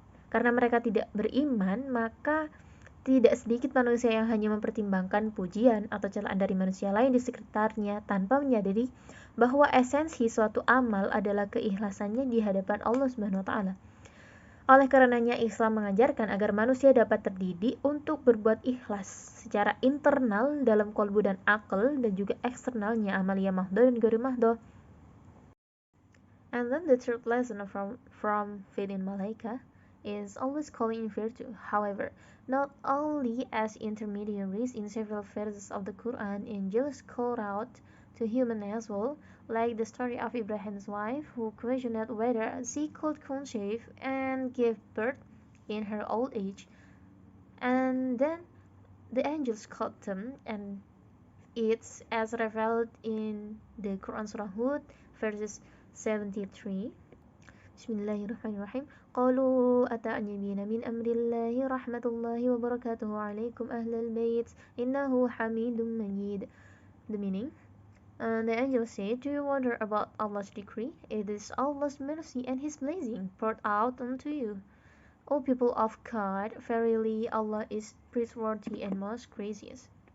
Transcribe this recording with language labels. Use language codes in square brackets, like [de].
[id] Karena mereka tidak beriman, maka tidak sedikit manusia yang hanya mempertimbangkan pujian atau celaan dari manusia lain di sekitarnya tanpa menyadari bahwa esensi suatu amal adalah keikhlasannya di hadapan Allah Subhanahu wa taala. Oleh karenanya Islam mengajarkan agar manusia dapat terdidik untuk berbuat ikhlas secara internal dalam kolbu dan akal dan juga eksternalnya amalia mahdoh dan ghairi mahdoh. [en] And then the third lesson from faith in Malaika is always calling in virtue. However, not only as intermediaries in several verses of the Quran, angels call out to human as well, like the story of Ibrahim's wife who questioned whether she could conceive and give birth in her old age, and then the angels called them, and it's as revealed in the Quran Surah Hud verses 73. [ar] Bismillahirrahmanirrahim. قالوا أتعجبين من أمر الله رحمة الله وبركاته عليكم أهل البيت إنه حميد مجيد. [en] The meaning, the angel said, do you wonder about Allah's decree? It is Allah's mercy and His blessing poured out unto you. O people of God, verily Allah is praiseworthy and most gracious.